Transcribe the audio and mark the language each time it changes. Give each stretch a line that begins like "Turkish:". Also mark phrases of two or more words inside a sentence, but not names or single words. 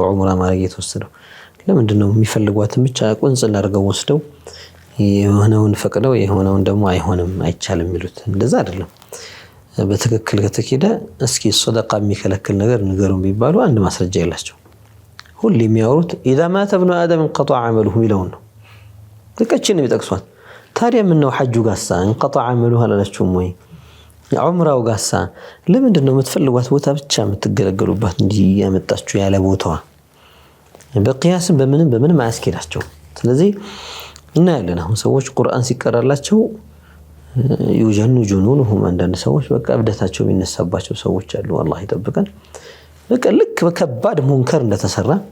Amharic: ዑምራ ማድረግ የተወሰደው ለምንድነው የሚፈልጓትን ብቻ ቁንጽል አድርገው ወስደው የሆነውን ፈቅደው የሆነውን ደግሞ አይሆንም አይቻልም ይሉት እንደዛ አይደለም በትክክል ከተከደ እስኪ ሰደቃ የሚከለክል ነገር ንገሩን ቢባሉ አንድ ማስረጃ የላቸው ሁሉ የሚያወሩት
Arabic: اذا مات ابن ادم انقطع عمله
Amharic: ይለውን ነው ተከችን ይጠቅሷል ታዲያ ምን ነው ሐጁ ጋሳ
Arabic: انقطع عمله
Amharic: አላላችሁም ወይ ዑምራው ጋሳ ለምንድነው የምትፈልጓት ቦታ ብቻ የምትገለገሉባት እንጂ ያመጣችሁ ያለ ቦታዋ በቂያስ በምንም አያስኬዳቸው ስለዚህ እና ያለና ሰዎች ቁርአን ሲቀራላቸው ይወጀኑ ጁኑኑሁም አንዳንድ ሰዎች በቃ እብደታቸው የሚነሳባቸው ሰዎች አሉ አላህ ይጠብቀን በቃ ልክ በከባድ ሙንከር እንደተሰራ